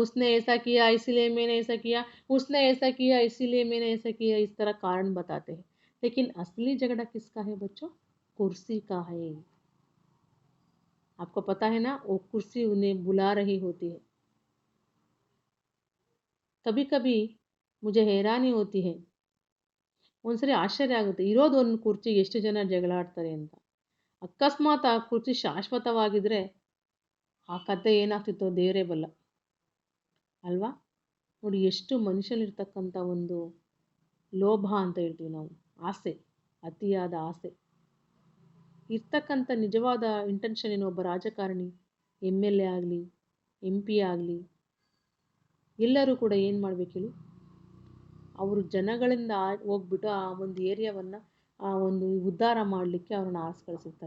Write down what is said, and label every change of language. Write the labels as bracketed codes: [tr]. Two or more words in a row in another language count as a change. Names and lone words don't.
[hi] उसने ऐसा किया इसीलिए मैंने ऐसा किया, उसने ऐसा किया इसीलिए मैंने ऐसा किया, इस तरह कारण बताते हैं। लेकिन असली झगड़ा किसका है बच्चों, कुर्सी का है। आपको पता है ना, वो कुर्सी उन्हें बुला रही होती है। कभी कभी मुझे हैरानी होती है, [kn] ಒಂದ್ಸರಿ ಆಶ್ಚರ್ಯ ಆಗುತ್ತೆ, ಇರೋದು ಒಂದು ಕುರ್ಚಿಗೆ ಎಷ್ಟು ಜನ ಜಗಳ ಆಡ್ತಾರೆ ಅಂತ. ಅಕಸ್ಮಾತ್ ಆ ಕುರ್ಚಿ ಶಾಶ್ವತವಾಗಿದ್ರೆ ಆ ಕತೆ ಏನಾಗ್ತಿತ್ತೋ ದೇವರೇ ಬಲ್ಲ ಅಲ್ವಾ. ನೋಡಿ ಎಷ್ಟು ಮನುಷ್ಯನಿರ್ತಕ್ಕಂಥ ಒಂದು ಲೋಭ ಅಂತ ಹೇಳ್ತೀವಿ ನಾವು, ಆಸೆ, ಅತಿಯಾದ ಆಸೆ ಇರ್ತಕ್ಕಂಥ ನಿಜವಾದ ಇಂಟೆನ್ಷನ್ ಏನು, ಒಬ್ಬ ರಾಜಕಾರಣಿ MLA ಆಗಲಿ MP ಆಗಲಿ ಎಲ್ಲರೂ ಕೂಡ ಏನು ಮಾಡ್ಬೇಕು ಹೇಳಿ, ಅವರು ಜನಗಳಿಂದ ಹೋಗ್ಬಿಟ್ಟು ಆ ಒಂದು ಏರಿಯಾವನ್ನು ಆ ಒಂದು ಉದ್ಧಾರ ಮಾಡಲಿಕ್ಕೆ ಅವ್ರನ್ನ ಆರಿಸಿ ಕಳಿಸಿರ್ತಾರೆ.